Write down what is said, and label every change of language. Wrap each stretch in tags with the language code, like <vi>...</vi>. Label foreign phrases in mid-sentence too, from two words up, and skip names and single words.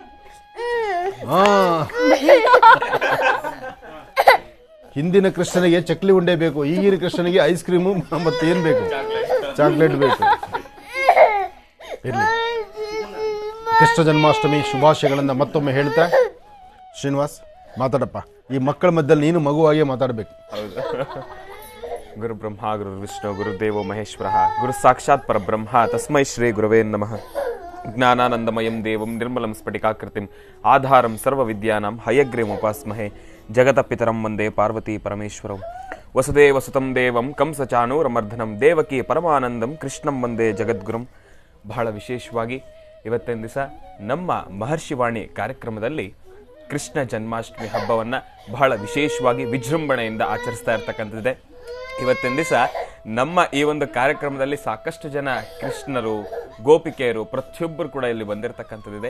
<kn>ಹಿಂದಿನ ಕೃಷ್ಣನಿಗೆ ಚಕ್ಲಿ ಉಂಡೆ ಬೇಕು, ಈಗಿನ ಕೃಷ್ಣನಿಗೆ</kn> <en>ice cream</en> <kn>ಮತ್ತೆ ಏನ್ ಬೇಕು? ಚಾಕ್ಲೇಟ್ ಬೇಕು. ಇರ್ಲಿ. ಕೃಷ್ಣ ಜನ್ಮಾಷ್ಟಮಿ ಶುಭಾಶಯಗಳನ್ನು ಮತ್ತೊಮ್ಮೆ ಹೇಳ್ತಾ, ಶ್ರೀನಿವಾಸ್ ಮಾತಾಡಪ್ಪ. ಈ ಮಕ್ಕಳ ಮಧ್ಯದಲ್ಲಿ ನೀನು ಮಗುವಾಗೆ ಮಾತಾಡಬೇಕು.</kn> <sa>ಗುರು ಬ್ರಹ್ಮ ಗುರು ವಿಷ್ಣು ಗುರುದೇವೋ ಮಹೇಶ್ವರ ಗುರು ಸಾಕ್ಷಾತ್ ಪರಬ್ರಹ್ಮ ತಸ್ಮೈ ಶ್ರೀ ಗುರುವೇ ನಮಃ. ಜ್ಞಾನಾನಂದಮಯಂ ದೇವಂ ನಿರ್ಮಲಂ ಸ್ಫಟಿಕಾಕೃತಿಂ ಆಧಾರಂ ಸರ್ವ ವಿದ್ಯಾನಾಂ ಹಯಗ್ರೀಂ ಉಪಾಸ್ಮಹೇ ಜಗತ ಪಿತರಂ ವಂದೇ ಪಾರ್ವತಿ ಪರಮೇಶ್ವರಂ. ವಸುದೇವ ಸುತಂ ದೇವಂ ಕಂಸಚಾನೂರಮರ್ಧನಂ ದೇವಕಿ ಪರಮಾನಂದಂ ಕೃಷ್ಣಂ ವಂದೇ ಜಗದ್ಗುರುಂ.</sa> <kn>ಬಹಳ ವಿಶೇಷವಾಗಿ ಇವತ್ತಿನ ದಿವಸ ನಮ್ಮ ಮಹರ್ಷಿವಾಣಿ ಕಾರ್ಯಕ್ರಮದಲ್ಲಿ ಕೃಷ್ಣ ಜನ್ಮಾಷ್ಟಮಿ ಹಬ್ಬವನ್ನು ಬಹಳ ವಿಶೇಷವಾಗಿ ವಿಜೃಂಭಣೆಯಿಂದ ಆಚರಿಸ್ತಾ ಇರ್ತಕ್ಕಂಥದ್ದಿದೆ. ಇವತ್ತಿನ ದಿವಸ ನಮ್ಮ ಈ ಒಂದು ಕಾರ್ಯಕ್ರಮದಲ್ಲಿ ಸಾಕಷ್ಟು ಜನ ಕೃಷ್ಣರು, ಗೋಪಿಕೆಯರು ಪ್ರತಿಯೊಬ್ಬರು ಕೂಡ ಇಲ್ಲಿ ಬಂದಿರತಕ್ಕಂಥದ್ದಿದೆ.</kn>